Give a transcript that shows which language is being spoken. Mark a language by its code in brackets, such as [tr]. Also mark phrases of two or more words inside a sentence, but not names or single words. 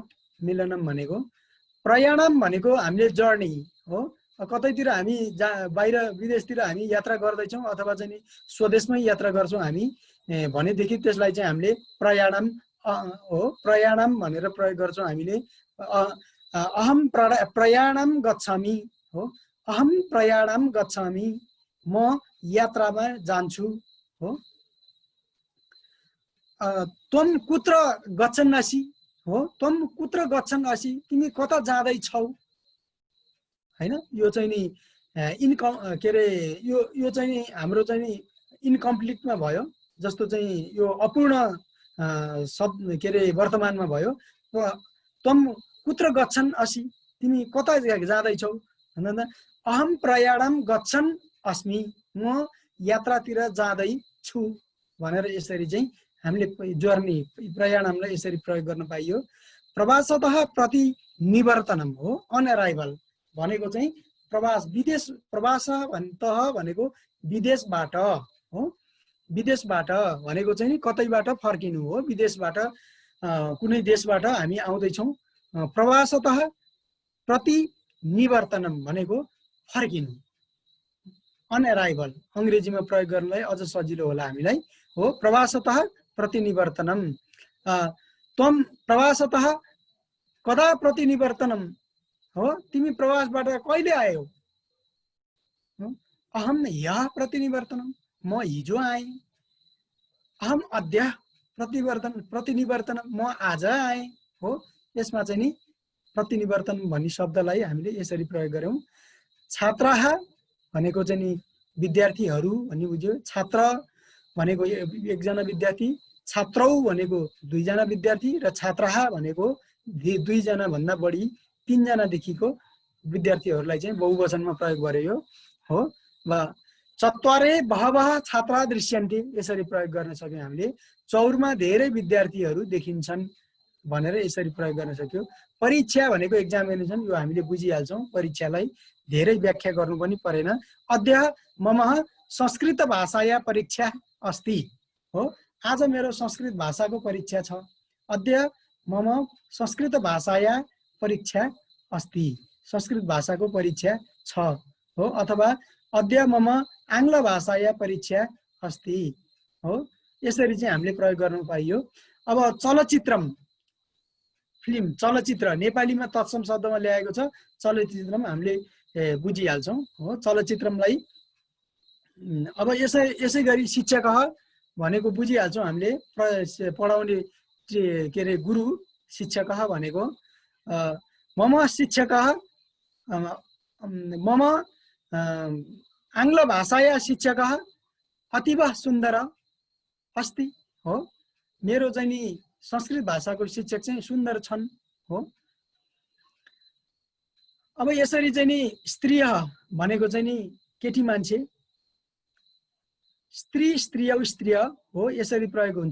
[ne] मिलनम भनेको। प्रयाणम भनेको हामीले जर्नी हो। कतैतिर हामी बाहिर विदेशतिर हामी यात्रा गर्दैछौँ अथवा चाहिँ नि स्वदेशमै यात्रा गर्छौँ हामी भनेदेखि त्यसलाई चाहिँ हामीले प्रयाणम हो, प्रयाणम भनेर प्रयोग गर्छौँ हामीले। [sa] अहम प्रयाणम [ne] गच्छामि हो। [sa] अहम प्रयाणम गच्छामि, [ne] म यात्रामा जान्छु हो। [sa] त्वं कुत्र गच्छन् असि हो। त्वं कुत्र गच्छन् असि, [ne] तिमी कता जाँदैछौ हैन। यो चाहिँ नि के अरे यो चाहिँ नि हाम्रो चाहिँ नि इन्कम्प्लिटमा भयो। जस्तो चाहिँ यो अपूर्ण शब्द के अरे वर्तमानमा भयो। [sa] त्वं कुत्र गच्छन् असि, [ne] तिमी कता जाँदैछौ भन्दा [sa] अहम प्रयाणम गच्छन् अस्मि, [ne] म यात्रातिर जाँदैछु भनेर यसरी चाहिँ हामीले जर्नी प्रयाणमलाई यसरी प्रयोग गर्न पाइयो। [sa] प्रवासतः प्रति निवर्तनम [ne] हो। [en] on arrival [ne] भनेको चाहिँ प्रवास विदेश, प्रवास भनेको विदेशबाट हो। विदेशबाट भनेको चाहिँ नि कतैबाट फर्किनु हो। विदेशबाट कुनै देशबाट हामी आउँदैछौँ। [sa] प्रवासतः प्रति निवर्तनम [ne] भनेको फर्किनु। [en] on arrival [ne] अङ्ग्रेजीमा प्रयोग गर्नलाई अझ सजिलो होला हामीलाई हो। [sa] प्रवासतः प्रतिनिवर्तनम। त्वं प्रवासतः कदा प्रतिनिवर्तनम [ne] हो, तिमी प्रवासबाट कहिले आयौ। [sa] अहम ह्यः प्रतिनिवर्तनम, [ne] म हिजो आएँ। [sa] अहम अद्य प्रतिनिवर्तनम, [ne] म आज आएँ हो। यसमा चाहिँ नि प्रतिनिवर्तन भन्ने शब्दलाई हामीले यसरी प्रयोग गर्यौँ। छात्राः भनेको चाहिँ नि विद्यार्थीहरू भन्ने बुझ्यो। छात्र भनेको एकजना विद्यार्थी, छात्रौ भनेको दुईजना विद्यार्थी र छात्राः भनेको दुईजना भन्दा बढी तीनजनादेखिको विद्यार्थीहरूलाई चाहिँ बहुवचनमा प्रयोग गरियो हो। [sa] वा चत्वारे बहवः छात्रा दृश्यन्ते [ne] यसरी प्रयोग गर्न सक्यौँ हामीले। चौरमा धेरै विद्यार्थीहरू देखिन्छन् भनेर यसरी प्रयोग गर्न सक्यो। परीक्षा भनेको एक्जामिनेसन, यो हामीले बुझिहाल्छौँ। परीक्षालाई धेरै व्याख्या गर्नु पनि परेन। [sa] अद्य मम संस्कृत भाषाया परीक्षा अस्ति हो। [ne] आज मेरो संस्कृत भाषाको परीक्षा छ। [sa] अद्य मम संस्कृत भाषाया परीक्षा अस्ति, [ne] संस्कृत भाषाको परीक्षा छ हो। [sa] अथवा अद्य मम आङ्ग्ल भाषाया परीक्षा अस्ति हो। [ne] यसरी चाहिँ हामीले प्रयोग गर्न पाइयो। अब चलचित्रम, फिल्म, चलचित्र नेपालीमा तत्सम शब्दमा ल्याएको छ। चलचित्रम हामीले बुझिहाल्छौँ हो। चलचित्रमलाई अब यसै गरी शिक्षक भनेको बुझिहाल्छौँ हामीले। पढाउने के अरे गुरु, शिक्षक भनेको। [sa] मम शिक्षक मम आङ्ग्ल भाषाया शिक्षक अतीव सुन्दर अस्ति हो। [ne] मेरो चाहिँ नि संस्कृत भाषाको शिक्षक चाहिँ सुन्दर छन् हो। अब यसरी चाहिँ नि स्त्रीय भनेको चाहिँ नि केटी मान्छे। स्त्री, स्त्रीय, स्त्रीय हो यसरी प्रयोग हुन्छ।